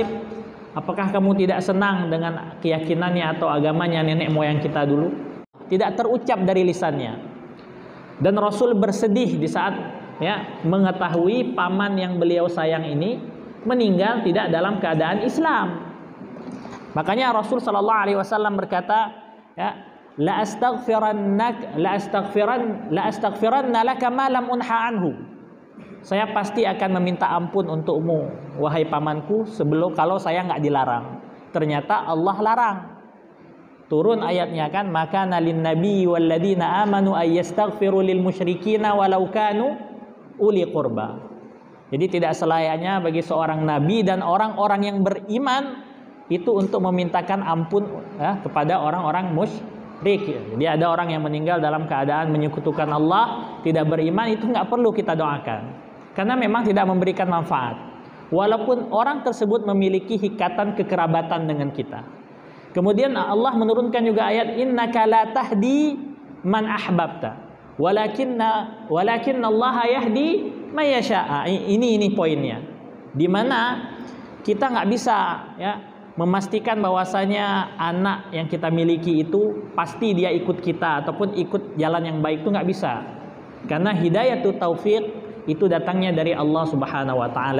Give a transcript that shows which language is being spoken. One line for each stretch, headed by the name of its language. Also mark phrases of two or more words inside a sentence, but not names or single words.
Indonesian: Apakah kamu tidak senang dengan keyakinannya atau agamanya nenek moyang kita dulu? Tidak terucap dari lisannya. Dan Rasul bersedih di saat mengetahui paman yang beliau sayang ini meninggal tidak dalam keadaan Islam. Makanya Rasul
Arabic: صلى الله عليه وسلم
Indonesian: berkata,
Arabic: لأستغفرن لك ما لم أنه عنه.
Indonesian: Saya pasti akan meminta ampun untukmu, wahai pamanku, sebelum kalau saya nggak dilarang. Ternyata Allah larang. turun ayatnya kan, maka
Arabic: كان للنبي والذين آمنوا أن يستغفروا للمشركين ولو كانوا أولي قربى.
Indonesian: Jadi tidak selayaknya bagi seorang nabi dan orang-orang yang beriman itu untuk memintakan ampun kepada orang-orang musyrik. Jadi ada orang yang meninggal dalam keadaan menyekutukan Allah, tidak beriman, itu nggak perlu kita doakan, karena memang tidak memberikan manfaat. Walaupun orang tersebut memiliki ikatan kekerabatan dengan kita. Kemudian Allah menurunkan juga ayat
Arabic: إنك لا تهدي من أحببت ولكن الله يهدي من يشاء.
Indonesian: Ini poinnya. Di mana kita nggak bisa memastikan bahwasanya anak yang kita miliki itu pasti dia ikut kita ataupun ikut jalan yang baik, itu nggak bisa. Karena
Arabic: هداية التوفيق
Indonesian: itu datangnya dari Allah
Arabic: سبحانه وتعالى.